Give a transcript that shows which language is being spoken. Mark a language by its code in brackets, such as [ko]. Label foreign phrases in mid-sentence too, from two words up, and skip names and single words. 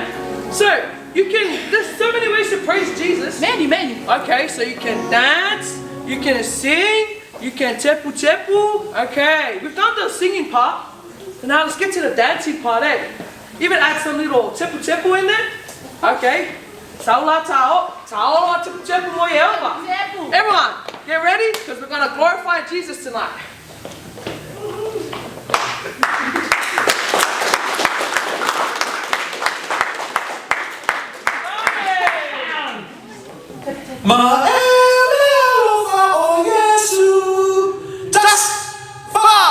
[en] So, there's so many ways to praise Jesus. Many. Okay, so you can dance, you can sing, you can tepu. Okay, we've done the singing part. And now let's get to the dancing part, eh? Even add some little tepu in there. Okay. Taola tepu mo yelva. Tepu. Everyone, get ready because we're gonna glorify Jesus tonight. Maelewa o Yesu tasfa.